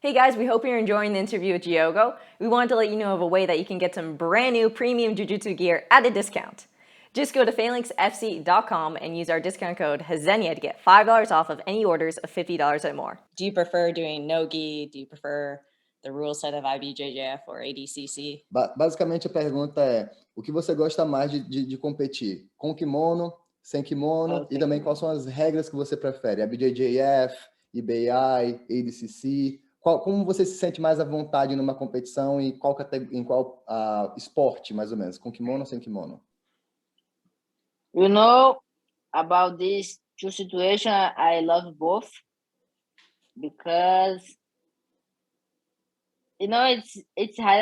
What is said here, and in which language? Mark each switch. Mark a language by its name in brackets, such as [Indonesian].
[English] Hey guys, we hope you're enjoying the interview with Diogo. We wanted to let you know of a way that you can get some brand new premium Jiu-Jitsu gear at a discount. Just go to phalanxfc.com and use our discount code Resenha to get $5 off of any orders of $50 or more. Do you prefer doing no-gi? Do you prefer the rule set of IBJJF or ADCC? [Portuguese] Basicamente a pergunta é: o que você gosta mais de competir? Com kimono, sem kimono? E também quais são as regras que você prefere? A BJJF, IBI, ADCC? Como você se sente mais à vontade numa competição e em qual esporte, mais ou menos? Com kimono ou sem kimono? [English] You know, about these two situations, I love both, because it's hard.